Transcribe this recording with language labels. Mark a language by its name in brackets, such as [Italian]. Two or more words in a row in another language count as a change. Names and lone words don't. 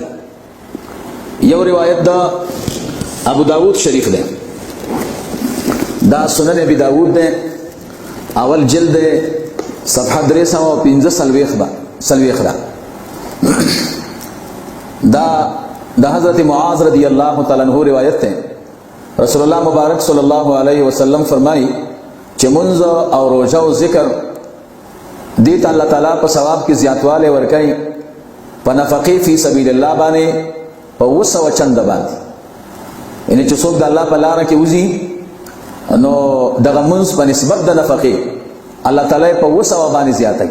[Pashto] یو روایت دا ابو داود شریف دی، دا سنن ابي داود دی، اول جلد صفحه 315 دا حضرت معاذ [Arabic] رضی اللہ تعالیٰ عنہ [Urdu] روایت ہے. [Pashto] رسول اللہ مبارک [Arabic] صلی اللہ علیہ وسلم [Pashto] فرمائی چې منځ او روزه او ذکر دې ته الله تعالی په ثواب کې زیاتواله ورکړي په نفقې [Arabic] فی سبیل الله [Pashto] باندې په 200 چنده باندې. ان چې څوک د الله په لار کې وځي نو دغه منځ په نسبت د نفقې الله تعالی په 200 باندې زیاتوي.